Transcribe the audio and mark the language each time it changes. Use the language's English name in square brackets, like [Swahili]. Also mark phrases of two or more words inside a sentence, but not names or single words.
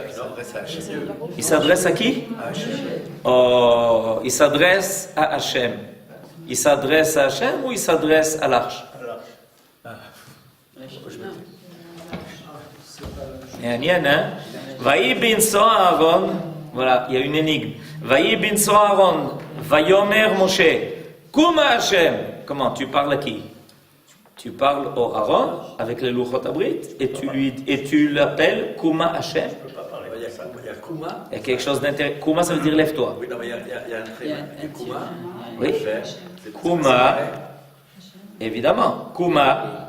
[French] Il s'adresse à qui? Oh, il s'adresse à Hachem. Il s'adresse à Hachem ou il s'adresse à l'arche? [Hebrew] ויהי בנסע ארון. [French] Voilà, il y a une énigme. [Hebrew] ויהי בנסע ארון, ויאמר משה, קומה השם. [French] Comment? Tu parles à qui? Tu parles au Aaron avec les [Hebrew] לוחות הברית [French] et tu l'appelles [Hebrew] קומה השם. [French] Il y a Kuma. Il y a quelque chose d'intéressant. Kuma, ça veut dire lève-toi. Oui, non, mais il y a un tréma. Kuma. Oui. Kuma. Évidemment. Kuma.